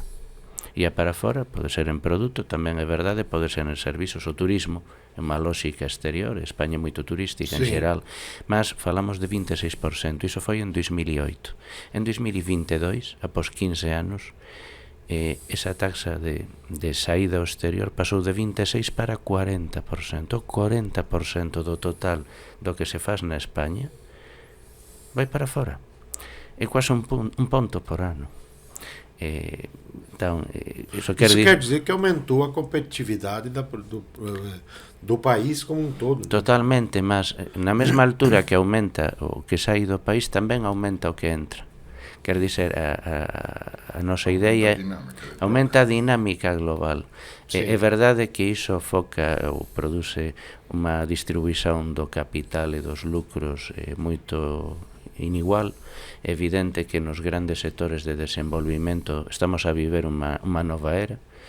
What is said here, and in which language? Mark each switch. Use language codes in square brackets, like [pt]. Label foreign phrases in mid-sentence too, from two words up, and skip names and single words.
[gl] Ia para fora, pode ser en produto, tamén é verdade, pode ser en servizos, o turismo, é unha lógica exterior, España é moito turística en xeral, mas falamos de 26%, iso foi en 2008. En 2022, após 15 anos, esa taxa de saída ao exterior pasou de 26 para 40%. O 40% do total do que se faz na España vai para fora. É quase un ponto por ano. [pt] Então, isso quer dizer que aumentou a competitividade do país como um todo. [gl] Totalmente, mas na mesma altura que aumenta o que sai do país, tamén aumenta o que entra. Quer dizer, a nosa idea aumenta a dinámica global. É verdade que iso foca ou produce unha distribuición do capital e dos lucros moito inigual. É evidente que nos grandes sectores de desenvolvimento estamos a viver unha nova era.